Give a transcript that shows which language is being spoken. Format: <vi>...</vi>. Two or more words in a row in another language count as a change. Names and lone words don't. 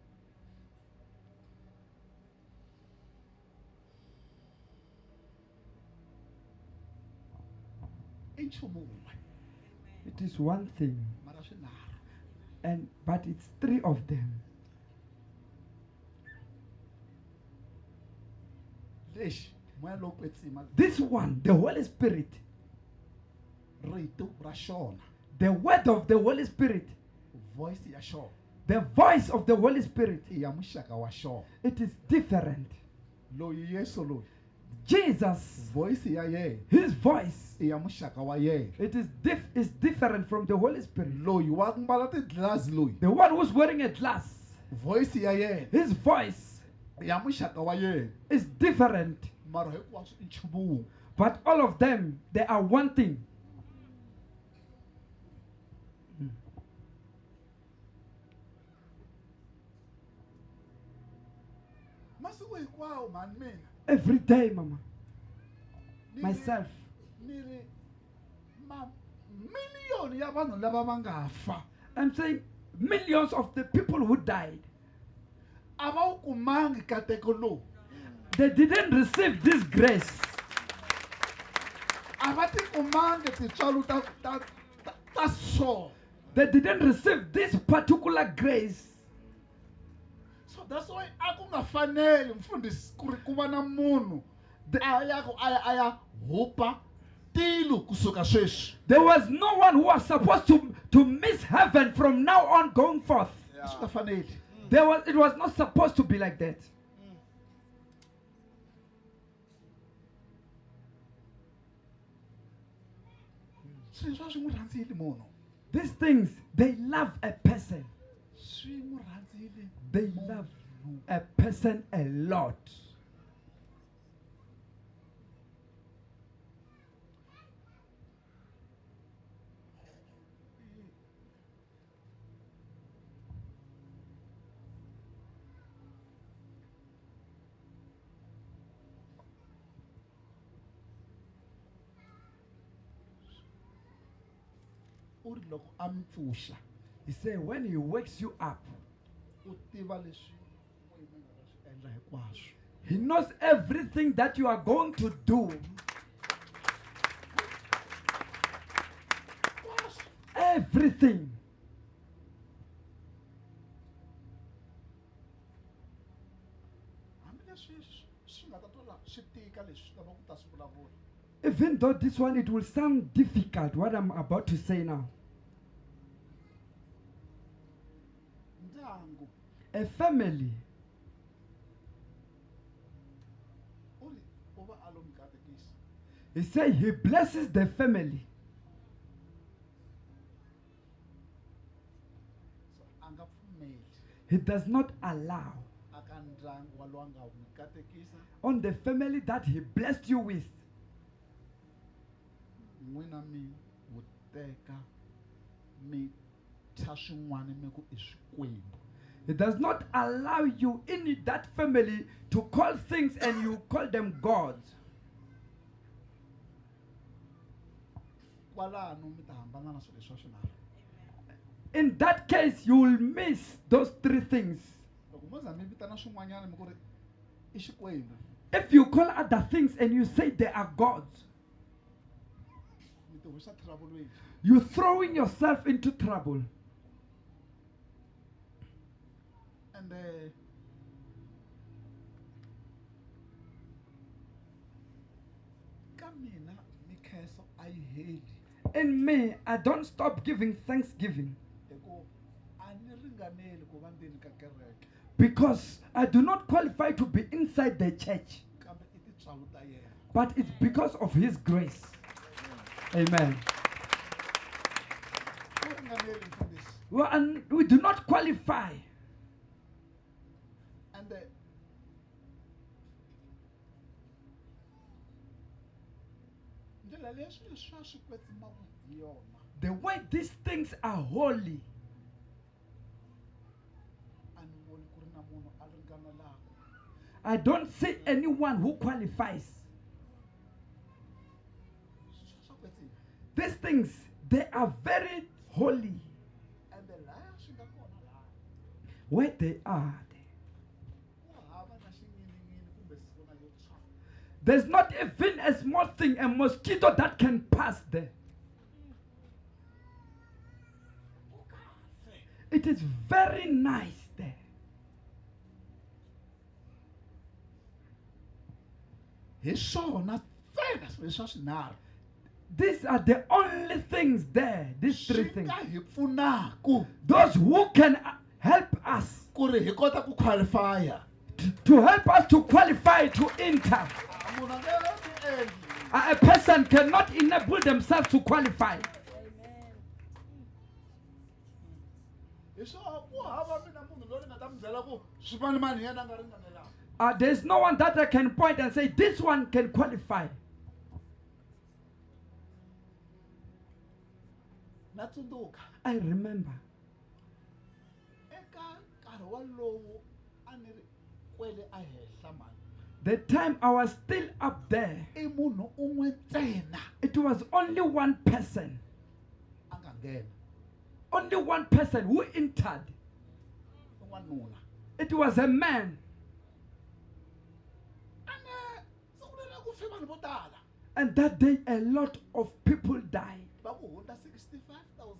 <en>It is one thing, but it's three of them. This one, the Holy Spirit, the word of the Holy Spirit,</en> <ts>voice ya xona</ts> <en>the voice of the Holy Spirit,</en> <ts>i ya muxaka wa xona</ts> <en>it is different.</en> <ts>loyi yesu loyi</ts> <en>Jesus,</en> <ts>voice ya yena</ts> <en>his voice,</en> <ts>i ya muxaka wa yena.</ts> <en>it is different from the Holy Spirit.</en> <ts>Loyi wa ku mbala ti-glass loyi,</ts> <en>The one who's wearing a glass,</en> <ts>voice ya yena</ts> <en>his voice</en> <ts>i ya muxaka wa yena,</ts> <en>is different.</en> <ts>mara hinkwaswo i nchumu wun'we.</ts> <en>But all of them, they are one thing.</en> <ts>Masiku hinkwawo mhani mina</ts> <en>Every day, Mama,</en> <ts>ni ri-</ts> <en>myself,</en> <ts>ni ri mamiliyoni ya vanhu lava va nga fa</ts> <en>I'm saying millions of the people who died,</en> <ts>a va wu kumangi nkateko lowu,</ts> <en>they didn't receive this grace.</en> <ts>a va ti kumangi tintswalo ta so.</ts> <en>They didn't receive this particular grace. So that's why</en> <ts>a ku nga faneli mfundhisi ku ri ku va na munhu a ya hupa tilo kusuka sweswi.</ts> <en>There was no one who was supposed to miss heaven from now on going forth.</en> <ts>A swi nga faneli.</ts> <en>It was not supposed to be like that.</en> <ts>Swilo swa swi n'wi rhandzile munhu,</ts> <en>These things, they love a person.</en> <ts>swi n'wi rhandzile</ts> <en>They love a person a lot.</en> <ts>u ri loko a mi pfuxa</ts> <en>He said, when he wakes you up,</en> <ts>u tiva leswi n'wina mi nga ta swi endla hinkwaswo.</ts> <en>he knows everything that you are going to do.</en> <ts>Hinkwaswo.</ts> <en>Everything.</en> <ts>Hambileswi swi nga ta twala swi tika leswi swi lava ku ta swi vulavula.</ts> <en>Even though this one, it will sound difficult, what I'm about to say now.</en> <ts>Ndyangu</ts> <en>A family,</en> <ts>u ri u va a lo mi katekisa.</ts> <en>he said he blesses the family.</en> <ts>So a nga pfumeli</ts> <en>He does not allow</en> <ts>aka ndyangu wa loyi a nga mi katekisa</ts> <en>on the family that he blessed you with,</en> <ts>n'wina mi wu teka mi thya swin'wana mi ku i swikwembu.</ts> <en>he does not allow you in that family to call things and you call them gods.</en> <ts>Kwalano mi ta hambana na swilo leswi swinharhu.</ts> <en>In that case, you will miss those three things.</en> <ts>Loko mo za mi vitana swin'wanyana mi ku ri i xikwembu,</ts> <en>If you call other things and you say they are gods,</en> <ts>mi ti hoxa trouble-weni.</ts> <en>you're throwing yourself into trouble.</en> <ts>And ka mina mi khenso a yi heli</ts> <en>In me, I don't stop giving thanksgiving</en> <ts>hikuva a ni ringaneli ku va ndzeni ka kereke,</ts> <en>because I do not qualify to be inside the church,</en> <ts>kambe i tintswalo ta yena.</ts> <en>but it's because of his grace. Amen.</en> <ts>U ringaneli mfundhisi.</ts> <en>Well, and we do not qualify.</en> <ts>And ndlela leyi swilo swa swi kwetsimaka hi yona</ts> <en>The way these things are holy,</en> <ts>a ni voni ku ri na munhu a ringanelaka.</ts> <en>I don't see anyone who qualifies.</en> <ts>Swilo swa kwetsima</ts> <en>These things, they are very holy.</en> <ts>and laya swi nga kona laha</ts> <en>Where they are,</en> <ts>ku hava na xinyininini kumbe sona yo tshwa.</ts> <en>there's not even a small thing, a mosquito that can pass there. It is very nice there.</en> <ts>Hi swona ntsena swilo swa swinharhu</ts> <en>These are the only things there, these three</en> <ts>swi</ts> <en>things.</en> <ts>nga hi pfunaka</ts> <en>Those who can help us,</en> <ts>ku ri hi kota ku qualifya.</ts> <en>to help us to qualify to enter.</en> <ts>munhu a nge ti endli.</ts> <en>A person cannot enable themselves to qualify.</en> <ts>Hi swona ku hava mina munhu loyi ni nga ta mi byela ku swimanimani hi yena a nga ringanelanga.</ts> <en>There's no one that I can point and say, this one can qualify.</en> <ts>Na tsundzuka</ts> <en>I remember</en> <ts>eka nkarhi walowo a ni ri kwele a henhla mani.</ts> <en>the time I was still up there,</en> <ts>I munhu un'we ntsena</ts> <en>it was only one person.</en> <ts>a nga nghena.</ts> <en>Only one person who entered.</en> <ts>N'wanuna.</ts> <en>It was a man.</en> <ts>A ne siku leri ku fe vanhu vo tala.</ts> <en>And that day, a lot of people died.</en> <ts>Va ku hundza 65,000.</ts>